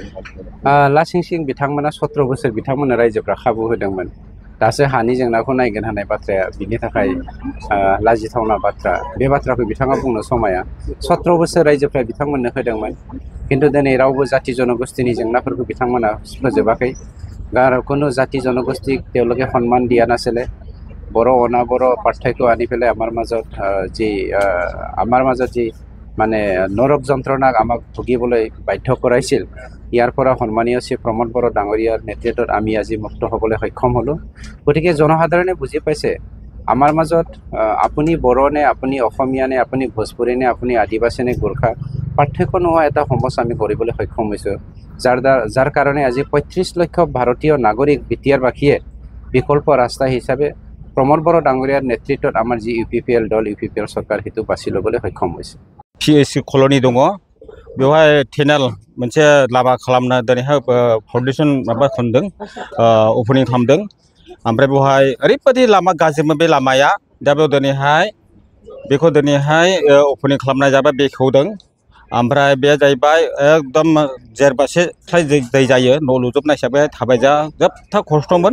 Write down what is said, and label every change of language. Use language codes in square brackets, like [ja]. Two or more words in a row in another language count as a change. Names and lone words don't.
[brx] लासिं सिं बिथांमोना 17 बोसोर बिथांमोननो रायजोफ्रा खाबु होदोंमोन। दासो हानि जेंनाखौ नायगोन होननाय बाथ्राया बिनि थाखाय लाजिथावना बाथ्रा। बे बाथ्राखौ बिथाङा बुंनो समाया। 17 बोसोर रायजोफ्रा बिथांमोननो होदोंमोन, खिन्थु दिनै रावबो जाति जनगोष्ठीनि जेंनाफोरखौ बिथांमोना फोजोबाखै। [as] কোনো জাতি জনগোষ্ঠীক তেওঁলোকে সন্মান দিয়া নাছিলে। বড়ো অনা বড়ো পাৰ্থক্য আনি পেলাই আমাৰ মাজত যি মানে নৰক যন্ত্ৰণাক আমাক ভুগিবলৈ বাধ্য কৰাইছিল, ইয়াৰ পৰা সন্মানীয় শ্ৰী প্ৰমদ বড়ো ডাঙৰীয়াৰ নেতৃত্বত আমি আজি মুক্ত হ'বলৈ সক্ষম হ'লোঁ। গতিকে জনসাধাৰণে বুজি পাইছে আমাৰ মাজত আপুনি বড়ো নে, আপুনি অসমীয়া নে, আপুনি ভোজপুৰী নে, আপুনি আদিবাসী নে, গোৰ্খা, পাৰ্থক্য নোহোৱা এটা সমাজ আমি কৰিবলৈ সক্ষম হৈছোঁ। যাৰ কাৰণে আজি 35 লাখ ভাৰতীয় নাগৰিক বিটিআৰবাসীয়ে বিকল্প ৰাস্তা হিচাপে প্ৰমদ বড়ো ডাঙৰীয়াৰ নেতৃত্বত আমাৰ যি UPPL দল, UPPL চৰকাৰ সেইটো বাছি ল'বলৈ সক্ষম হৈছে। [brx] PSC কলনি दङ, बेवहाय टेनेल मोनसे लामा खालामना दिनैहाय फाउन्डेसन माबा खालामदों, अपेनिं खालामदों। ओमफ्राय बेवहाय ओरैबायदि लामा गाज्रिमोन बे लामाया, दा बेयाव दिनैहाय बेखौ दिनैहाय अपेनिं खालामनाय जाबाय, बेखेवदों। ओमफ्राय बे जाहैबाय एकदम जेरबासे फ्राय दै जायो, न' लुजोबनाय हिसाबै थाबाय जोबथा खस्थ'मोन।